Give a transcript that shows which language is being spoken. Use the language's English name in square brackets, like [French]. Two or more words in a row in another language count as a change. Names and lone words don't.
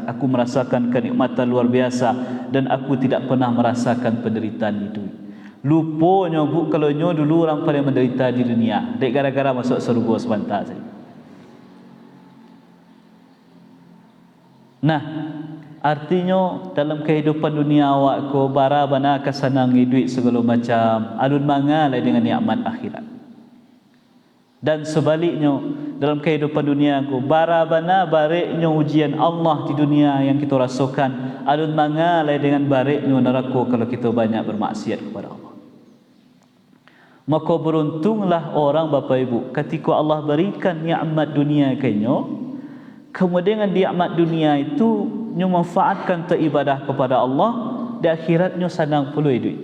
[Indonesian] Aku merasakan kenikmatan luar biasa dan aku tidak pernah merasakan penderitaan itu. Lupanya kalau dulu orang paling menderita di dunia, dek gara-gara masuk surga sebentar saja. [Minangkabau] Nah, artinya dalam kehidupan dunia awak ko bara bana kasanangi duit segala macam, alun mangalai dengan nikmat akhirat. Dan sebaliknya, dalam kehidupan dunia ko bara bana bareknya [Indonesian] ujian Allah di dunia yang kita rasakan, [Minangkabau] alun mangalai dengan bareknya neraka [Indonesian] kalau kita banyak bermaksiat kepada Allah. Maka beruntunglah orang Bapak Ibu ketika Allah berikan nikmat dunia kenya, kemudian nikmat dunia itu memanfaatkan untuk ibadah kepada Allah, di akhiratnya senang pula hidup.